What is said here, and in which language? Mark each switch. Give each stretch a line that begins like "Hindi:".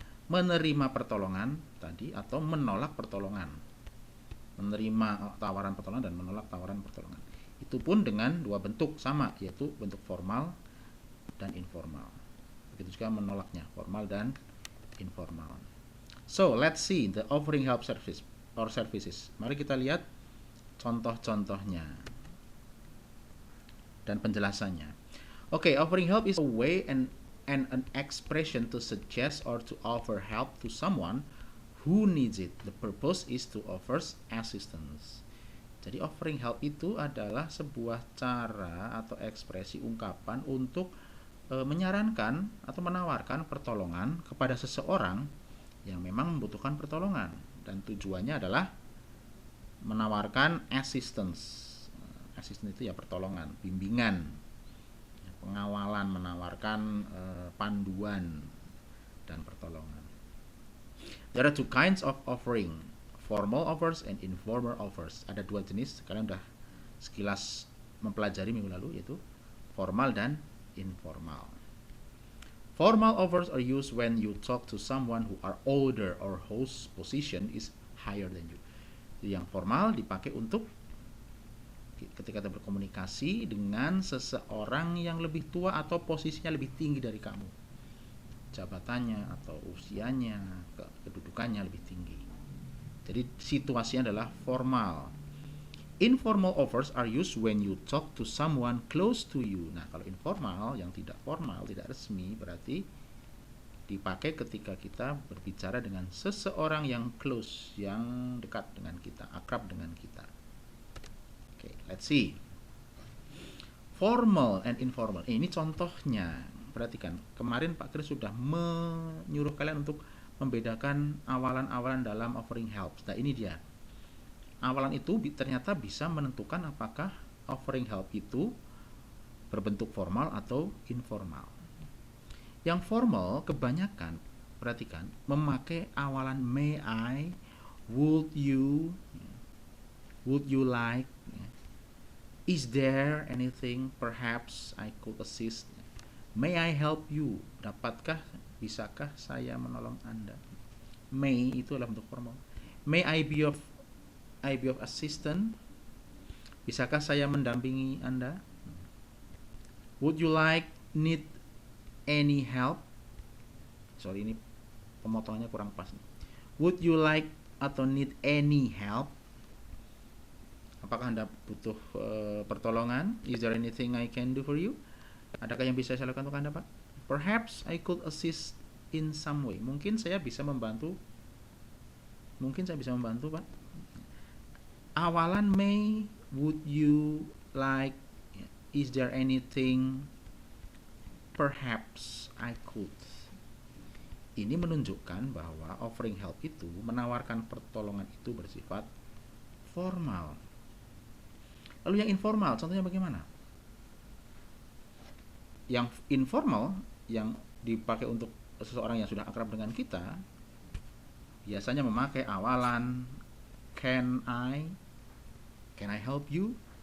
Indonesian: Menerima pertolongan tadi atau menolak pertolongan. Menerima tawaran pertolongan dan menolak tawaran pertolongan. Itu pun dengan dua bentuk sama, yaitu bentuk formal dan informal. Begitu juga menolaknya, formal dan informal.
English: So, let's see the offering help service or services.
Indonesian: Mari kita lihat contoh-contohnya dan penjelasannya.
English: Okay, offering help is a way and an expression to suggest or to offer help to someone who needs it. The purpose is to offer assistance.
Indonesian: Jadi offering help itu adalah sebuah cara atau ekspresi ungkapan untuk menyarankan atau menawarkan pertolongan kepada seseorang yang memang membutuhkan pertolongan, dan tujuannya adalah menawarkan assistance. Assistance itu ya pertolongan, bimbingan, pengawalan, menawarkan panduan dan pertolongan.
English: There are two kinds of offering, formal offers and informal offers.
Indonesian: Ada dua jenis, kalian udah sekilas mempelajari minggu lalu, yaitu formal dan informal.
English: Formal offers are used when you talk to someone who are older or whose position is higher than you.
Indonesian: Jadi yang formal dipakai untuk ketika kita berkomunikasi dengan seseorang yang lebih tua atau posisinya lebih tinggi dari kamu, jabatannya atau usianya, kedudukannya lebih tinggi. Jadi situasinya adalah formal.
English: Informal offers are used when you talk to someone close to you.
Indonesian: Nah, kalau informal, yang tidak formal, tidak resmi, berarti dipakai ketika kita berbicara dengan seseorang yang close, yang dekat dengan kita, akrab dengan kita.
English: Okay, let's see. Formal and informal.
Indonesian: Ini contohnya. Perhatikan, kemarin Pak Kris sudah menyuruh kalian untuk membedakan awalan-awalan dalam offering help. Nah, ini dia. Awalan itu ternyata bisa menentukan apakah offering help itu berbentuk formal atau informal. Yang formal kebanyakan, perhatikan, memakai awalan
English: may I, would you like, is there anything perhaps I could assist, may I help you,
Indonesian: dapatkah, bisakah saya menolong Anda. May itu adalah bentuk formal.
English: May I be of assistance,
Indonesian: bisakah saya mendampingi Anda.
English: Would you like, need any help, sorry
Indonesian: ini pemotongannya kurang pas nih.
English: Would you like atau need any help,
Indonesian: Apakah Anda butuh pertolongan?
English: Is there anything I can do for you?
Indonesian: Adakah yang bisa saya lakukan untuk Anda, Pak?
English: Perhaps I could assist in some way.
Indonesian: Mungkin saya bisa membantu. Pak.
English: Awalan May, would you like, is there anything perhaps I could.
Indonesian: Ini menunjukkan bahwa offering help itu, menawarkan pertolongan itu bersifat formal. Lalu yang informal, contohnya bagaimana? Yang informal, yang dipakai untuk seseorang yang sudah akrab dengan kita, biasanya memakai awalan
English: can I help you?